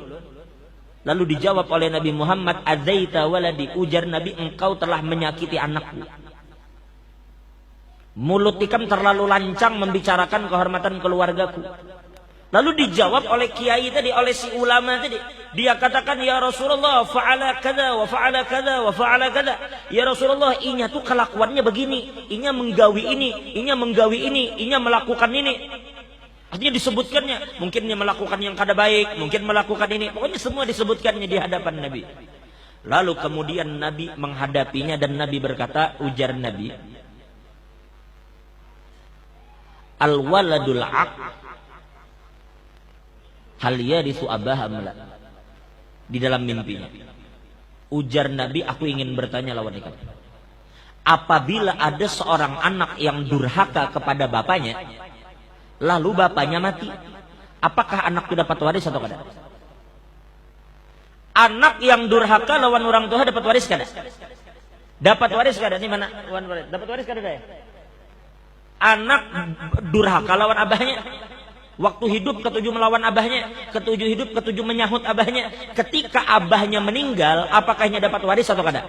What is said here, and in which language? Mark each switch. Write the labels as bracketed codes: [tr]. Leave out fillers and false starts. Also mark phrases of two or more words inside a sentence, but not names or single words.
[id] Lalu dijawab oleh Nabi Muhammad, [ar] "آذيت ولدي," [id] ujar Nabi, "engkau telah menyakiti anakku." [bjn] Mulut ikam terlalu lancang membicarakan kehormatan keluargaku. [id] Lalu dijawab oleh kiai tadi, oleh si ulama tadi. Dia katakan, [ar] "يا رسول الله, فعل كذا وفعل كذا وفعل كذا." يا رسول الله, [bjn] inya tuh kelakuannya begini, inya menggawi ini, inya melakukan ini. [id] Artinya disebutkannya, mungkin dia melakukan yang kada baik, mungkin melakukan ini, pokoknya semua disebutkannya di hadapan Nabi. Lalu kemudian Nabi menghadapinya dan Nabi berkata, ujar Nabi, [ar] الولد العاق هل يرث أباه أم لا. [bjn] Di dalam mimpinya, ujar Nabi, aku ingin bertanya lawan ikan. [id] Apabila ada seorang anak yang durhaka kepada bapaknya, lalu bapaknya mati, apakah anak itu dapat waris atau tidak? [bjn] Anak yang durhaka lawan orang tua dapat waris kada? Dapat waris kada? Ini mana? Dapat waris kada ya? Anak durhaka lawan abahnya, waktu hidup ketujuh melawan abahnya, ketujuh hidup ketujuh menyahut abahnya. Ketika abahnya meninggal, apakahnya dapat waris atau kada?